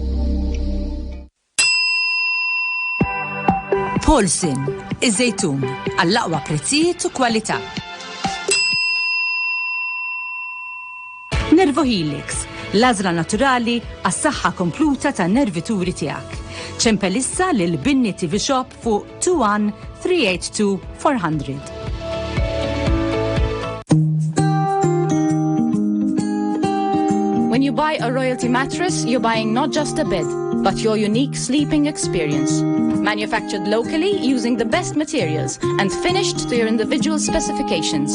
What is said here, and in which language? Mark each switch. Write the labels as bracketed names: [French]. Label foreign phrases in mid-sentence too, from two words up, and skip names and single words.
[Maltese] Polsin, iż-żejtun, għall-aqwa prezzijiet u kwalità. Nervohelix, l-għażla naturali għas-saħħa kompluta tan-nervituri tiegħek. ċempelissa lil Binni TV Shop fuq 21-382-400. [English] When you buy a Royalty mattress, you're buying not just a bed, but your unique sleeping experience. Manufactured locally using the best materials and finished to your individual specifications.